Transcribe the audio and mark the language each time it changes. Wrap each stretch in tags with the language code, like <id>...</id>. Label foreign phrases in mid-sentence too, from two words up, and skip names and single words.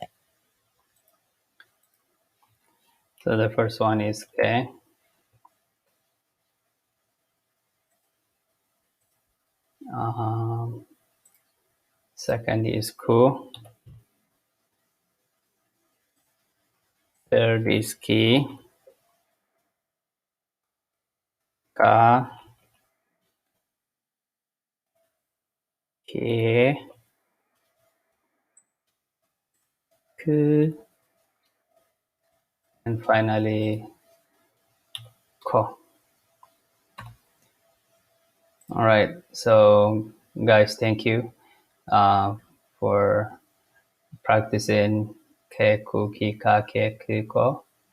<en>So the first one is K. Second is Ku. Third is Ki. Ka. Ke. Ku. And finally Ko. All right. So guys, thank you for practicing Ke, Ku, Ki, Ka, Ke, Ki, Ko.</en>